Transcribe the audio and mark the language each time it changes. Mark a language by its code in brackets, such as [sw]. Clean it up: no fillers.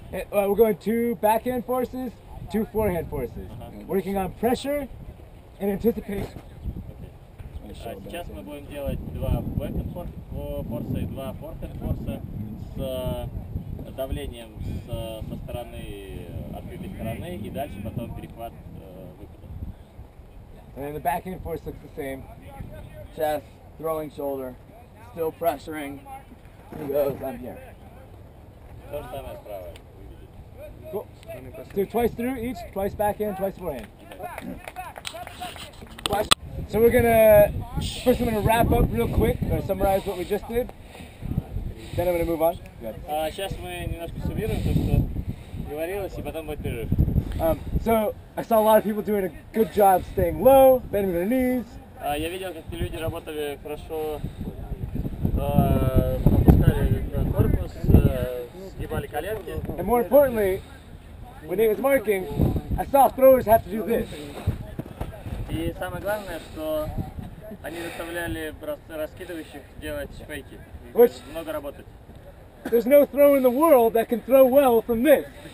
[en] We're going 2 backhand forces, 2 forehand forces. Working on pressure and anticipation. [ru] Сейчас мы будем делать 2 бэкхенд форса и 2 форхенд форса с давлением со стороны открытой стороны и дальше потом перехват выпада. [en] And then the backhand force looks the same. Chest, throwing shoulder, still pressuring. He goes, I'm here. [ru] То же самое справа. [en] Cool. Let's do twice through each, twice backhand, twice forehand. So we're gonna, first I'm gonna wrap up real quick, summarize what we just did. Then I'm gonna move on. [ru] Сейчас мы немножко суммируем то, что говорилось, и потом будет перерыв. [en] So I saw a lot of people doing a good job staying low, bending their knees. [ru] Я видел, как те люди работали хорошо, опускали корпус, сгибали коленки. [en] And more importantly, when he was marking, I saw throwers have to do this. [ru] И самое главное, что они заставляли раскидывающих делать фейки. [en] Which [ru] много работать. [en] there's no thrower in the world that can throw well from this.